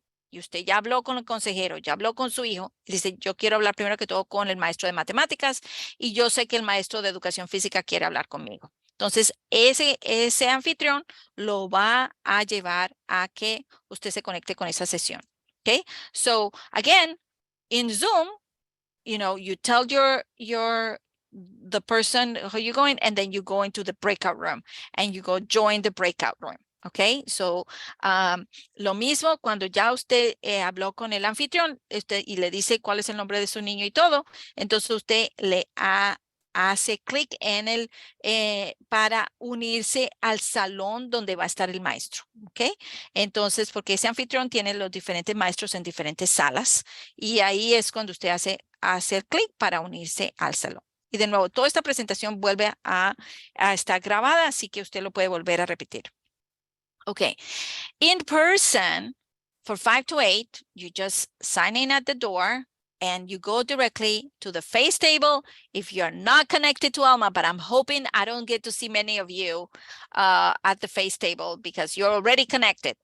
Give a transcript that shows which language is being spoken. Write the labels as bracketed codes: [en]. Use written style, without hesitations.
[es] y usted ya habló con el consejero, ya habló con su hijo, y dice, yo quiero hablar primero que todo con el maestro de matemáticas y yo sé que el maestro de educación física quiere hablar conmigo. Entonces, ese anfitrión lo va a llevar a que usted se conecte con esa sesión. [en] Okay, so again, in Zoom, you tell the person who you're going, and then you go into the breakout room and you go join the breakout room. Okay, so [es] lo mismo cuando ya usted habló con el anfitrión y le dice cuál es el nombre de su niño y todo, entonces usted le hace clic en para unirse al salón donde va a estar el maestro. ¿Ok? Entonces, porque ese anfitrión tiene los diferentes maestros en diferentes salas y ahí es cuando usted hace clic para unirse al salón. Y de nuevo, toda esta presentación vuelve a estar grabada, así que usted lo puede volver a repetir. [en] Okay, in person, for 5 to 8, you just sign in at the door and you go directly to the face table. If you're not connected to Alma, but I'm hoping I don't get to see many of you at the face table because you're already connected.